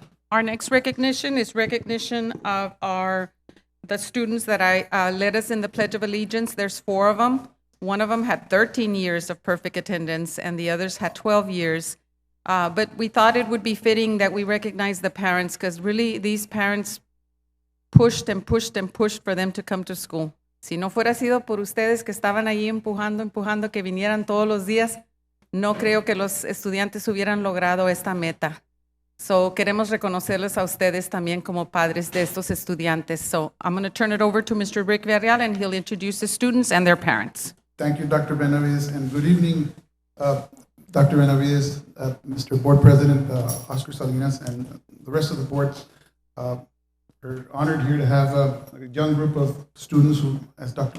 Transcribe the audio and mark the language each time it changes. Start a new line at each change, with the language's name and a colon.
English: Our next recognition is recognition of the students that led us in the Pledge of Allegiance. There's 4 of them. One of them had 13 years of perfect attendance, and the others had 12 years. But we thought it would be fitting that we recognize the parents, because really these parents pushed and pushed and pushed for them to come to school.
Spanish: Si no fuera sido por ustedes que estaban ahí empujando que vinieran todos los días, no creo que los estudiantes hubieran logrado esta meta. So, queremos reconocerles a ustedes también como padres de estos estudiantes.
English: So, I'm going to turn it over to Mr. Rick Villarreal, and he'll introduce the students and their parents. Thank you, Dr. Benavides, and good evening, Dr. Benavides, Mr. Board President Oscar Salinas, and the rest of the board. We're honored here to have a young group of students who, as Dr.